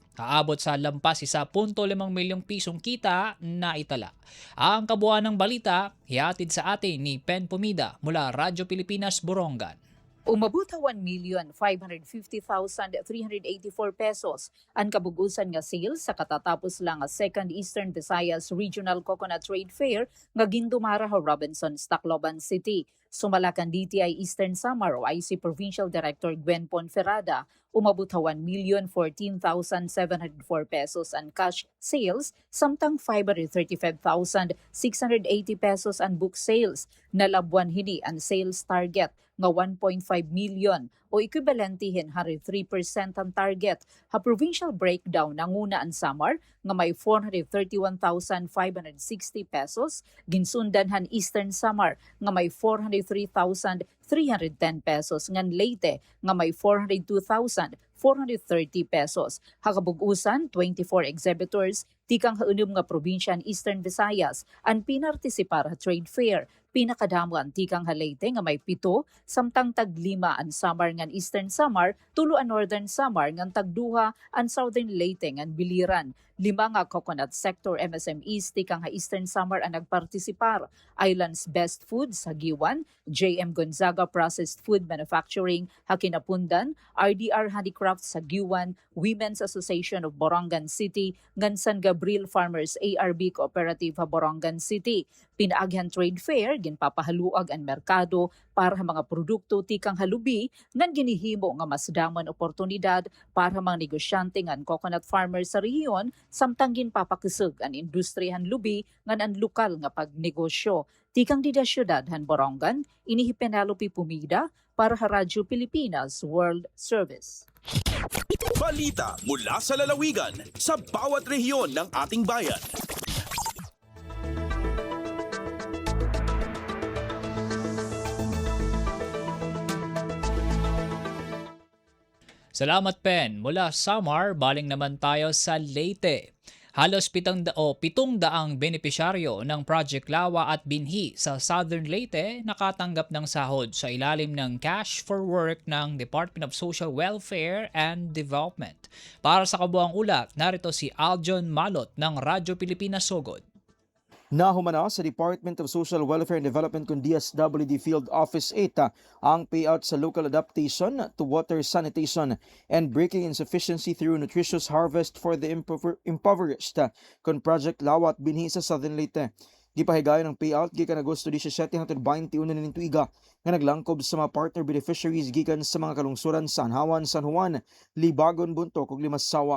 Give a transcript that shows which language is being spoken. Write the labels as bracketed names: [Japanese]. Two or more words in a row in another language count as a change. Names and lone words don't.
[Filipino] Kaabot sa lampas 1.5 milyong pisong kita na itala. Ang kabuuan ng balita, hihatid sa atin ni Pen Pumida mula Radyo Pilipinas Borongan. [Waray] Umabot 1,550,384 pesos ang kabugusan nga sales sa katatapos lang nga Second Eastern Visayas Regional Coconut Trade Fair nga gindumara sa Robinson, Tacloban City. Sumalakan DTI Eastern Samar o IC Provincial Director Gwen Ponferrada, umabot 1,014,704 pesos ang [English] cash sales, [Waray] samtang 535,680 pesos ang [English] book sales. [Waray] Nalabuan hini ang [English] sales target [Waray] nga 1.5 million o equivalentihin 103% ang target. Ha provincial breakdown nanguna ang Samar nga may 431,560 pesos, ginsundan han Eastern Samar nga may 403,310 pesos, ngan Leyte nga may 402,430 pesos. Hakabugusan 24 exhibitors tikang haunum nga probinsya ang Eastern Visayas ang pinartisipar sa trade fair. Pinakadamo ang tikang Leyte nga may 7, samtang tag-5 ang Samar ngan Eastern Samar, 2 ang Northern Samar ngan tag-2 ang Southern Leyte ngan Biliran. 5 nga [English] coconut sector MSMEs [Waray] tikang Eastern Samar ang nagpartisipar. Islands Best Foods sa Giwan, JM Gonzaga Processed Food Manufacturing Hakinapundan, RDR Handicrafts sa Giwan, Women's Association of Borongan City, ngan San Gabriel Farmers ARB Cooperative ha Borongan City. Pinaagyan trade fair, ginpapahaluag ang merkado para sa mga produkto tikang halubi ngan ginihimo nga mas damon oportunidad para sa mga negosyante ngan [English] coconut farmers [Waray] sa rehiyon, samtang ginpapakisig ang industrihan lubi ngan ang lokal nga pagnegosyo. Tikang dida syudad han Borongan, inihi Penelope Pumida para sa Radyo Pilipinas World Service. [Filipino] Balita mula sa lalawigan sa bawat rehiyon ng ating bayan. Salamat, Pen. Mula Samar, baling naman tayo sa Leyte. Halos 700 benepisyaryo ng Project Lawa at Binhi sa Southern Leyte nakatanggap ng sahod sa ilalim ng Cash for Work ng Department of Social Welfare and Development. Para sa kabuang ulat, narito si Aljon Malot ng Radyo Pilipinas Sogod. [Cebuano] Nahumana sa Department of Social Welfare and Development kung DSWD Field Office 8 ang payout sa [English] local adaptation to water sanitation and breaking insufficiency through nutritious harvest for the impoverished [Cebuano] kung Project Lawa at Binhi sa Southern Leyte. Gipahigayon ng payout gikan Agosto 17 hangtod 21 ning tuiga nga naglangkob sa mga [English] partner beneficiaries [Cebuano] gikan sa mga kalungsuran sa Anhawan, San Juan, Libagon, Buntok ug Limasawa.